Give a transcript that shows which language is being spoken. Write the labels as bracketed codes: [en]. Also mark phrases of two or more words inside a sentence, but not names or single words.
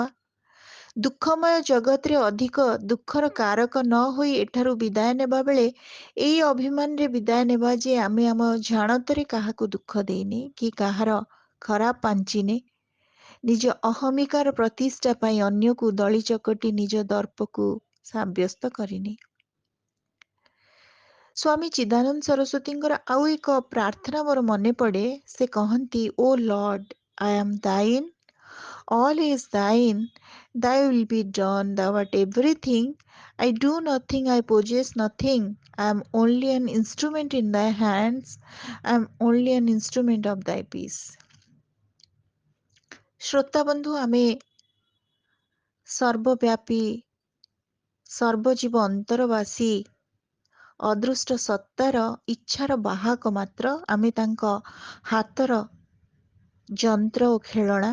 [or] ଦୁଃଖମୟ ଜଗତରେ ଅଧିକ ଦୁଃଖର କାରକ ନ ହୋଇ ଏଠାରୁ ବିଦାୟ ନେବା ବେଳେ ଏଇ ଅଭିମାନରେ ବିଦାୟ ନେବା ଯେ ଆମେ ଆମ ଜାଣତରେ କାହାକୁ ଦୁଃଖ ଦେଇନେ କି କାହାର ଖରାପ ପାଞ୍ଚିନେ, ନିଜ ଅହମିକାର ପ୍ରତିଷ୍ଠା ପାଇଁ ଅନ୍ୟକୁ ଦଳି ଚକଟି ନିଜ ଦର୍ପକୁ ସାବ୍ୟସ୍ତ କରିନି। ସ୍ୱାମୀ ଚିଦାନନ୍ଦ ସରସ୍ୱତୀଙ୍କର ଆଉ ଏକ ପ୍ରାର୍ଥନା ମୋର ମନେ ପଡ଼େ। [en] ସେ କହନ୍ତି, O Lord, I am thine, all is thine, thy will be done, thou art everything, I do nothing, I possess nothing, I am only an instrument in thy hands. I am only an instrument of thy peace. [or] ଶ୍ରୋତା ବନ୍ଧୁ, ଆମେ ସର୍ବବ୍ୟାପୀ ସର୍ବଜୀବ ଅନ୍ତରବାସୀ ଅଦୃଷ୍ଟ ସତ୍ତାର ଇଚ୍ଛାର ବାହକ ମାତ୍ର। ଆମେ ତାଙ୍କ ହାତର ଯନ୍ତ୍ର ଓ ଖେଳଣା।